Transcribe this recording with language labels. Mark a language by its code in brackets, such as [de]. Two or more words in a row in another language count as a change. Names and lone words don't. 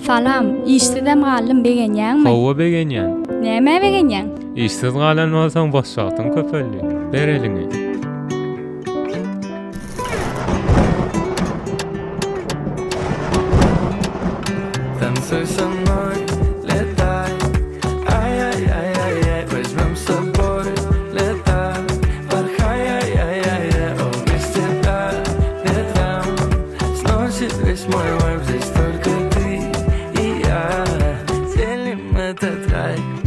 [tk] Salam, işsizem galym begenýäňmi? Hawa begenýän. Näme begenýäň? İşsiz galan bolsaň boş wagtyň köpelli. Bereliňi. [ru] Танцуй со мной, летай, ай-яй-яй-яй-яй, возьмем с собой, летай, порхай, ай-яй-яй-яй, о, без тебя ветром сносит весь мой вайб, здесь только ты и я, делим этот рай.